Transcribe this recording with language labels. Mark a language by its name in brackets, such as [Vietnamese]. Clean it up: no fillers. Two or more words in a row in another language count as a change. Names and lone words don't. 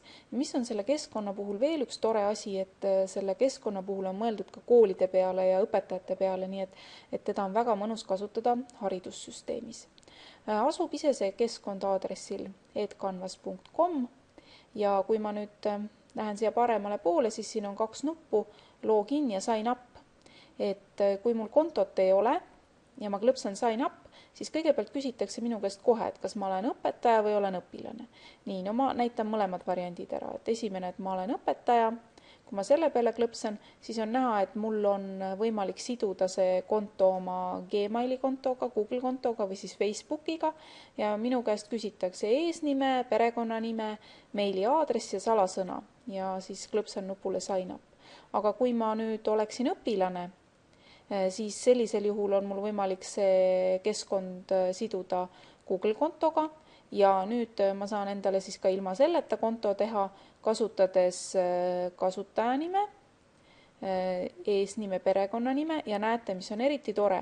[Estonian] Mis on selle keskkonna puhul veel üks tore asi, et selle keskkonna puhul on mõeldud ka koolide peale ja õpetajate peale, nii et teda on väga mõnus kasutada haridussüsteemis. Asub ise see keskkond aadressil edcanvas.com ja kui ma nüüd lähen siia paremale poole, siis siin on 2 nuppu, login ja [English] sign up. [Estonian] Et kui mul kontot ei ole ja ma klõpsan [English] sign up, [Estonian] siis kõigepealt küsitakse minu käest kohe, et kas ma olen õpetaja või olen õpilane. Nii, no ma näitan mõlemad variandid ära. Et esimene, et ma olen õpetaja. Kui ma selle peale klõpsan, siis on näha, et mul on võimalik siduda see konto oma Gmaili kontoga, Google kontoga või siis Facebookiga ja minu käest küsitakse eesnime, perekonnanime, meili aadress ja salasõna ja siis klõpsan nupule [English] sign up. [Estonian] Aga kui ma nüüd oleksin õpilane, siis sellisel juhul on mul võimalik see keskkond siduda Google kontoga ja nüüd ma saan endale siis ka ilma selleta konto teha, kasutades kasutajanime, eesnime, perekonnanime ja näete, mis on eriti tore.